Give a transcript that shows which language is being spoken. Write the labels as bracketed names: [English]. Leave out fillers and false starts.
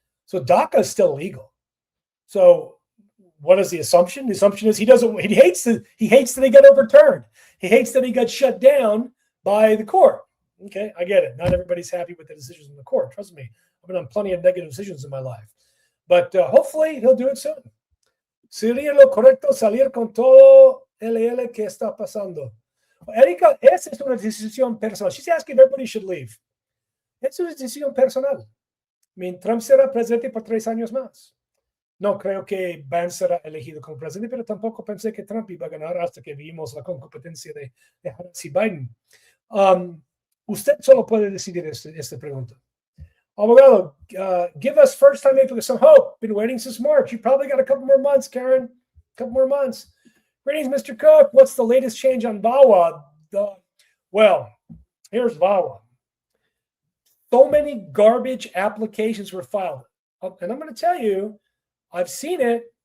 [English] So DACA is still legal. So what is the assumption? The assumption is he hates that he got overturned. He hates that he got shut down by the court. Okay, I get it. Not everybody's happy with the decisions in the court. Trust me. I've been on plenty of negative decisions in my life. But hopefully he'll do it soon. [Spanish] Sería lo correcto salir con todo LL que está pasando. Erika, esa es una decisión personal. [English] She's asking if everybody should leave. [Spanish] Es una decisión personal. Trump será presidente por 3 años más. No creo que Vance será elegido como presidente, pero tampoco pensé que Trump iba a ganar hasta que vimos la competencia de Harris y Biden. Usted solo puede decidir esta pregunta. [English] Abogado, give us first-time applicants some hope. Been waiting since March. You probably got a couple more months, Karen. A couple more months. Greetings, Mr. Cook. What's the latest change on VAWA? Well, here's VAWA. So many garbage applications were filed. And I'm going to tell you, I've seen it.